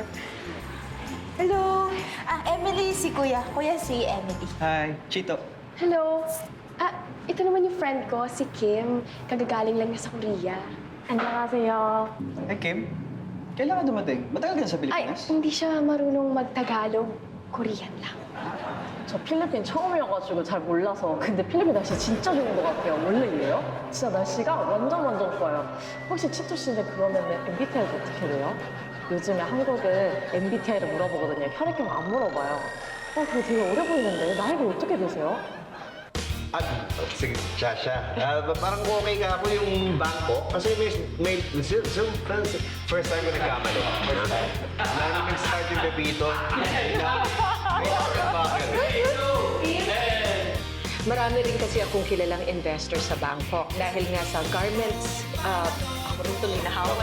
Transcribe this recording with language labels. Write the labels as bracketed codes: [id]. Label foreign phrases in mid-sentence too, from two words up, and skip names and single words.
[tl] Hello. Emily, si Kuya. Kuya, si Emily. Hi, Chito. Hello. Ito naman yung friend ko, si Kim. Kagagaling lang niya sa Korea. [ko] 안녕하세요. [tl] Hey, Kim. Kailan ka dumating? Matagal ka na sa Ay, Pilipinas? hindi siya marunong mag-Tagalog. Korean lang. [ko] 저 필리핀 처음이어가지고 잘 몰라서 근데 필리핀 날씨 진짜 좋은 것 같아요. 원래 이래요? 진짜 날씨가 완전 좋아요. 혹시 치토 씨는 그러면 MBTI가 어떻게 돼요? 요즘에 한국은 MBTI를 물어보거든요. 혈액형 안 물어봐요. 그거 되게 어려 보이는데 나이가 어떻게 되세요? [tl] Sige, Shasha. Parang okay ka ako yung bangko. Kasi may [en] first time [tl] ko nagkamali. Lalo nag-start yung Pepito. Marami rin kasi akong kilalang investor sa Bangkok dahil nga sa garments, ako rin tuloy na hawak.